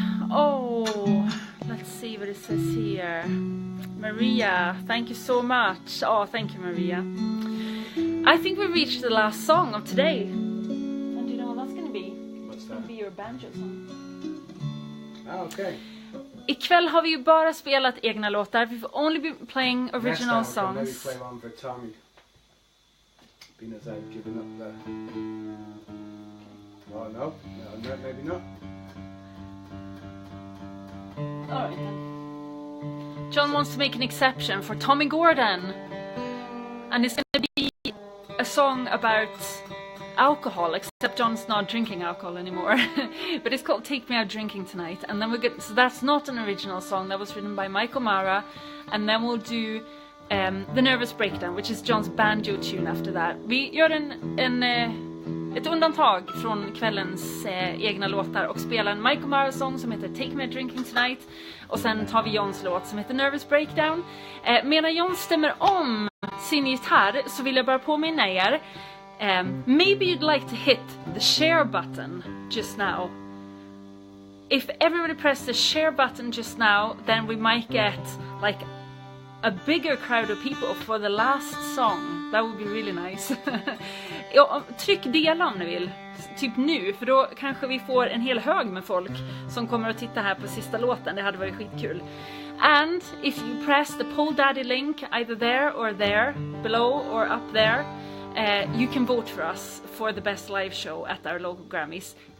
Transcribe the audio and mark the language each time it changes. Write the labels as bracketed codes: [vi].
[en] Oh, let's see what it says here. Maria, thank you so much. Oh, thank you, Maria. I think we reached the last song of today. And do you know what that's going to be? What's It's going to be your banjo song. Okay. [sv] Ikväll har vi ju bara spelat egna låtar. [en] We've only been playing original Next time we can maybe songs. play one for Tommy. Being as I've given up the... Oh no, maybe not. Alright then. John wants to make an exception for Tommy Gordon. And it's going to be a song about alcohol, except John's not drinking alcohol anymore. But it's called Take Me Out Drinking Tonight. And then so that's not an original song. That was written by Marra. And then we'll do The Nervous Breakdown, which is John's banjo tune after that. [sv] Vi gör ett undantag från kvällens egna låtar och spelar en Marra-sång som heter Take Me Out Drinking Tonight. Och sen tar vi Johns låt som heter Nervous Breakdown. Medan John stämmer om sin gitarr så vill jag bara påminna er. [en] Maybe you'd like to hit the share button just now. If everybody pressed the share button just now, then we might get like a bigger crowd of people for the last song. That would be really nice. [sv] Ja, tryck dela om ni vill. Typ nu, för då kanske vi får en hel hög med folk som kommer att titta här på sista låten. Det hade varit skitkul. [en] And if you press the Poll Daddy link either there, below or up there, you can vote for us for the best live show at our local Grammys.